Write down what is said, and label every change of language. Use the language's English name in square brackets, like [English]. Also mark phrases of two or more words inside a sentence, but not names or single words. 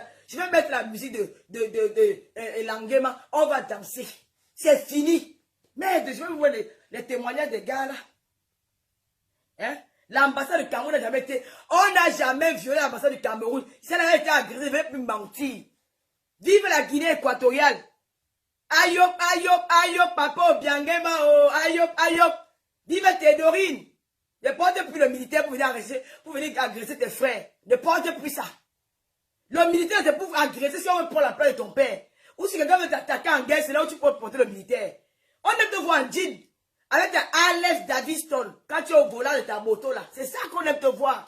[French] Je vais mettre la musique de Langema. On va danser. C'est fini. Merde, je vais vous voir les témoignages des gars là. Hein? L'ambassade du Cameroun n'a jamais été... On n'a jamais violé l'ambassade du Cameroun. Si elle avait été agressée, je ne vais plus mentir. Vive la Guinée équatoriale. Ayop, ayop, ayop, papa Obiangema, oh, ayop, ayop. Vive Tédorine. Ne porte plus le militaire pour venir agresser tes frères. Ne porte plus ça. Le militaire, c'est pour agresser si on veut prendre la place de ton père. Ou si quelqu'un veut t'attaquer en guerre, c'est là où tu peux porter le militaire. On aime te voir en jean. Avec ta Alex Daviston, quand tu es au volant de ta moto là, c'est ça qu'on aime te voir.